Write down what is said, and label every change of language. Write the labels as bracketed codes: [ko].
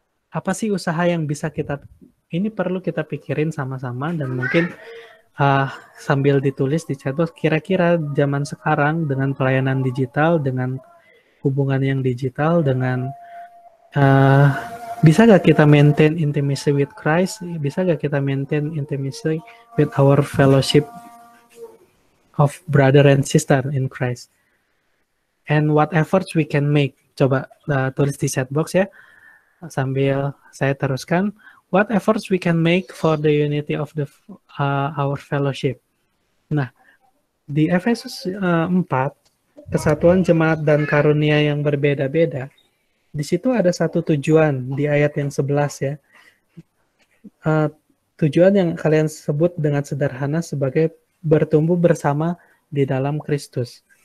[id] Apa sih usaha yang bisa ini perlu kita pikirin sama-sama dan mungkin sambil ditulis di chat box, kira-kira zaman sekarang dengan pelayanan digital, dengan hubungan yang digital, dengan bisa gak kita [en] maintain intimacy with Christ? [id] Bisa gak kita [en] maintain intimacy with our fellowship of brother and sister in Christ? And what efforts we can make? [id] Coba tulis di chat box ya, sambil saya teruskan. [en] What efforts we can make for the unity of our fellowship? [id] Nah, di Efesus 4, kesatuan jemaat dan karunia yang berbeda-beda, di situ ada satu tujuan di ayat yang 11 ya. Tujuan yang kalian sebut dengan sederhana sebagai bertumbuh bersama di dalam Kristus.